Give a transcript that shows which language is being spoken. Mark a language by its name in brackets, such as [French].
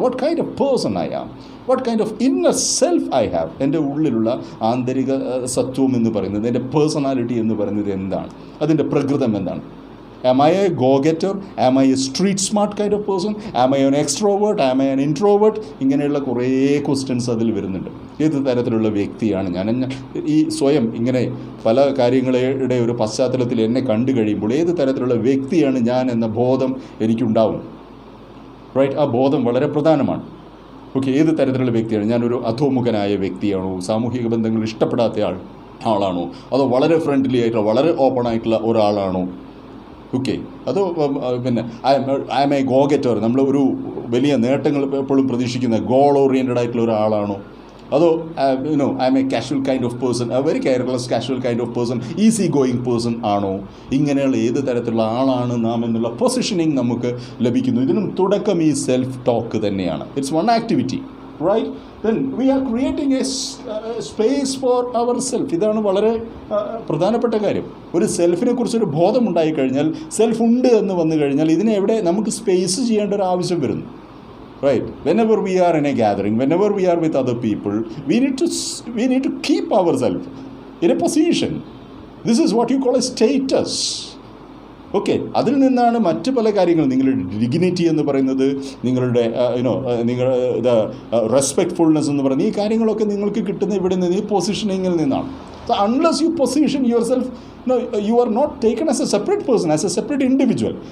[English] What kind of person I am? What kind of inner self I have? [Malayalam] എൻ്റെ ഉള്ളിലുള്ള ആന്തരിക സത്വം എന്ന് പറയുന്നത്, എൻ്റെ പേഴ്സണാലിറ്റി എന്ന് പറയുന്നത് എന്താണ്? അതിൻ്റെ പ്രകൃതം എന്താണ്? [English] Am I a go-getter? Am I a street smart kind of person? Am I an extrovert? Am I an introvert? [Malayalam] ഇങ്ങനെയുള്ള കുറേ ക്വസ്റ്റ്യൻസ് അതിൽ വരുന്നുണ്ട്. ഏത് തരത്തിലുള്ള വ്യക്തിയാണ് ഞാൻ? ഈ സ്വയം ഇങ്ങനെ പല കാര്യങ്ങളുടെ ഒരു പശ്ചാത്തലത്തിൽ എന്നെ കണ്ടു കഴിയുമ്പോൾ ഏത് തരത്തിലുള്ള വ്യക്തിയാണ് ഞാൻ എന്ന ബോധം എനിക്കുണ്ടാവും. റൈറ്റ്, ആ ബോധം വളരെ പ്രധാനമാണ്. ഓക്കെ, ഏത് തരത്തിലുള്ള വ്യക്തിയാണ്? ഞാനൊരു അധോമുഖനായ വ്യക്തിയാണോ? സാമൂഹിക ബന്ധങ്ങൾ ഇഷ്ടപ്പെടാത്ത ആളാണോ? അതോ വളരെ ഫ്രണ്ട്ലി ആയിട്ടുള്ള വളരെ ഓപ്പൺ ആയിട്ടുള്ള ഒരാളാണോ? ഓക്കെ, അതോ പിന്നെ [English] I am a go getter, [Malayalam] നമ്മൾ ഒരു വലിയ നേട്ടങ്ങൾ എപ്പോഴും പ്രതീക്ഷിക്കുന്ന ഗോൾ ഓറിയൻറ്റഡ് ആയിട്ടുള്ള ഒരാളാണോ? [English] അതോ I am a casual kind of person, very careless casual kind of person, easy going person ആണോ? [Malayalam] ഇങ്ങനെയുള്ള ഏത് തരത്തിലുള്ള ആളാണ് നാം എന്നുള്ള പൊസിഷനിങ് നമുക്ക് ലഭിക്കുന്നു. ഇതിനും തുടക്കം ഈ സെൽഫ് ടോക്ക് തന്നെയാണ്. [English] It's one activity, right? Then we are creating a space for ourself. [Malayalam] ഇതാണ് വളരെ പ്രധാനപ്പെട്ട കാര്യം. ഒരു സെൽഫിനെ കുറിച്ചൊരു ബോധം ഉണ്ടായിക്കഴിഞ്ഞാൽ, സെൽഫ് ഉണ്ട് എന്ന് വന്നു കഴിഞ്ഞാൽ ഇതിനെ എവിടെ നമുക്ക് സ്പേസ് ചെയ്യേണ്ട ഒരു ആവശ്യം വരുന്നു. [English] Right? Whenever we are in a gathering, whenever we are with other people, we need to keep ourselves in a position. This is what you call a status. [Malayalam] Okay, അതിൽ നിന്നാണ് മറ്റ് പല കാര്യങ്ങളും, നിങ്ങളുടെ ഡിഗ്നിറ്റി എന്ന് പറയുന്നത്, നിങ്ങളുടെ നിങ്ങളുടെ റെസ്പെക്ട്ഫുൾനെസ് എന്ന് പറയുന്നത്, ഈ കാര്യങ്ങളൊക്കെ നിങ്ങൾക്ക് കിട്ടുന്ന ഇവിടെ നിന്ന്, ഈ പൊസിഷനിങ്ങിൽ നിന്നാണ്. [English] So unless you position yourself, you are not taken as a separate person, as a separate individual.